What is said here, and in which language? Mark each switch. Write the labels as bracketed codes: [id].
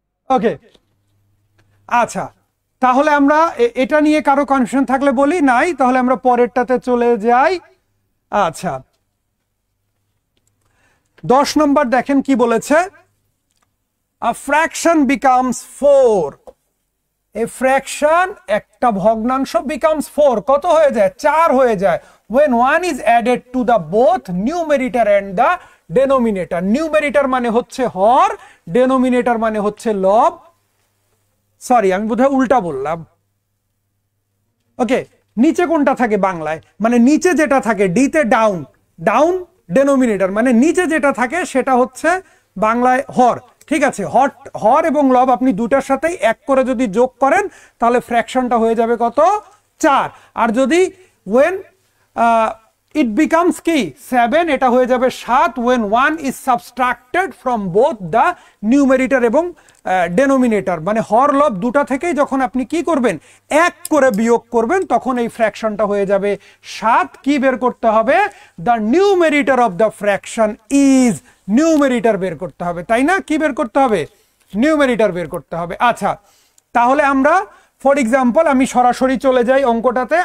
[bn] ওকে, আচ্ছা, তাহলে আমরা এটা নিয়ে কারো কনফিউশন থাকলে বলি, নাই তাহলে আমরা পরেরটাতে চলে যাই। আচ্ছা, 10 নম্বর দেখেন কি বলেছে, [en] A fraction becomes 4। A fraction [bn] একটা ভগ্নাংশ [en] becomes 4 [bn] কত হয়ে যায় 4 হয়ে যায় [en] when one is added to the both numerator and the denominator। [bn] নিউমেরিটর মানে হচ্ছে হর, ডেনোমিনেটর মানে হচ্ছে লব। সরি, আমি বোধহয় উল্টা বললাম। ওকে, নিচে কোনটা থাকে বাংলায়, মানে নিচে যেটা থাকে ডিতে ডাউন, ডাউন ডেনোমিনেটর, মানে নিচে যেটা থাকে সেটা হচ্ছে বাংলায় হর। ঠিক আছে, হর এবং লব আপনি দুটার সাথেই এক করে যদি যোগ করেন তাহলে ফ্র্যাকশনটা হয়ে যাবে কত 4। আর যদি [en] when it becomes কি 7, [bn] এটা হয়ে যাবে 7 [en] when one is subtracted from both the numerator এবং denominator. [bn] মানে হর লব দুটা থেকেই যখন আপনি কি করবেন এক করে বিয়োগ করবেন তখন এই ফ্র্যাকশনটা হয়ে যাবে 7। কি বের করতে হবে, [en] the numerator of the fraction is, [bn] নিউমেরিটর বের করতে হবে, তাই না? কি বের করতে হবে, নিউমেরিটর বের করতে হবে। আচ্ছা, তাহলে আমরা ফর এক্সাম্পল আমি সরাসরি চলে যাই অঙ্কটাতে।